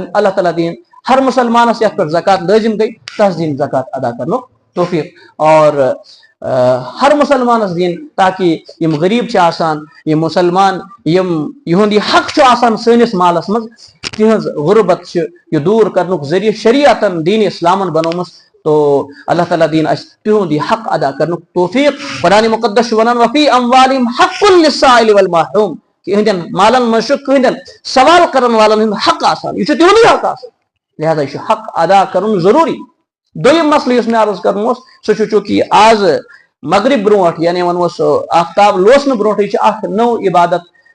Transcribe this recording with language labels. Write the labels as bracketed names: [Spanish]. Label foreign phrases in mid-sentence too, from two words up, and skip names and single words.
[Kashmiri] اللہ تعالیٰ دِیِن ہر مُسلمانس یتھ پٮ۪ٹھ زکات لٲزِم گٔے تس دِیِن زکات ادا کرنُک توفیٖق اور ہر مُسلمانس دِیِن تاکہِ یِم غریٖب چھِ آسان یِم مُسلمان یِہُنٛد یہِ حق چھُ آسان سٲنِس مالس منٛز تِہنٛز غُربت چھِ یہِ دوٗر کرنُک ذٔریعہٕ شریعتن دیٖنِ اِسلامن بنٲومٕژ. تو اللہ تعالیٰ دِیِن اسہِ تِہُنٛد یہِ حق ادا کرنُک توفیٖق. قرآنِ مُقدس چھُ ونان [Arabic] وفی اموالِہِم حق للسائل والمحروم, [Kashmiri] کہ یِہنٛدٮ۪ن مالن منٛز چھُ کٕہٕنٛدٮ۪ن سوال کرن والن ہُنٛد حق آسان, یہِ چھُ تِہُنٛدُے حق آسان لہٰذا یہِ چھُ حق ادا کرُن ضروٗری. دوٚیِم مسلہٕ یُس مےٚ عرض کرُن اوس سُہ چھُ چوٗنٛکہِ آز مغرب برونٛٹھ یعنی ونوس آفتاب لوسنہٕ برونٛٹھٕے چھِ اکھ نٔو عبادت